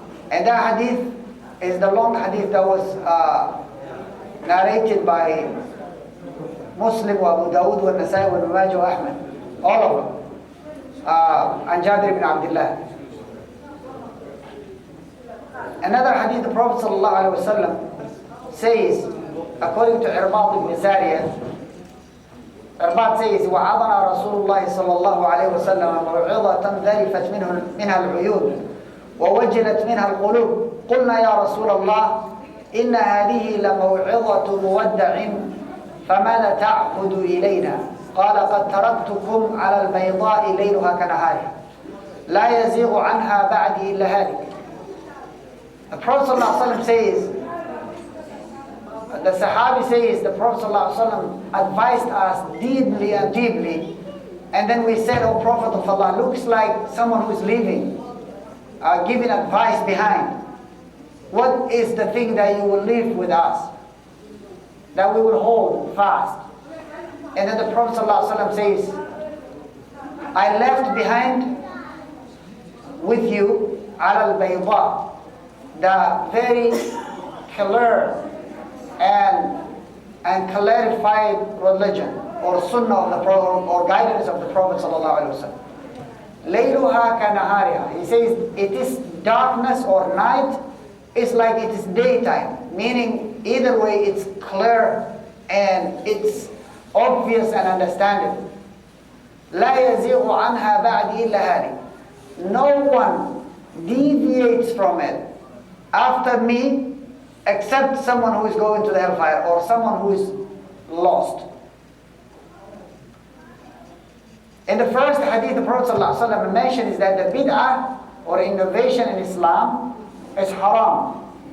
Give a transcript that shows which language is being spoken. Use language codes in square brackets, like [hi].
[en] And that hadith is the long hadith that was narrated by Muslim, Abu Dawud, Nasai, Ibn Majah, Ahmad, all of them, and Jabir ibn Abdullah. Another hadith, the Prophet ﷺ says, according to Irbad ibn Sariyah, Irbad says, [ar] وَعَظَنَا رَسُولُ اللَّهِ صَلَّى اللَّهُ عَلَيْهِ وسلم مَوْعِظَةً ذَرِفَتْ منها العيون ووجلت منها القلوب قلنا يا رسول الله إن هذه لموعظة مودع فماذا تعهد إلينا؟ قال قد تركتكم على البيضاء ليلها كنهارها لا يزيغ عنها بعدي إلا هالك. [en] The Prophet ﷺ says, the Sahabi says, the Prophet ﷺ advised us deeply and deeply, and then we said, "O Prophet of Allah, looks like someone who is leaving, giving advice behind. What is the thing that you will leave with us, that we will hold fast?" And then the Prophet ﷺ says, "I left behind with you al bayda, the very clear and clarified religion or sunnah of the Prophet or guidance of the Prophet ﷺ. [ar] Layluha kanahariha." [en] He says it is darkness or night is like it is daytime, meaning either way it's clear and it's obvious and understandable. [ar] لا يزيغ عنها بعد إلا هالك. [en] No one deviates from it after me except someone who is going to the hellfire or someone who is lost. In the first hadith the Prophet ﷺ mentioned is that the bid'ah or innovation in Islam is haram.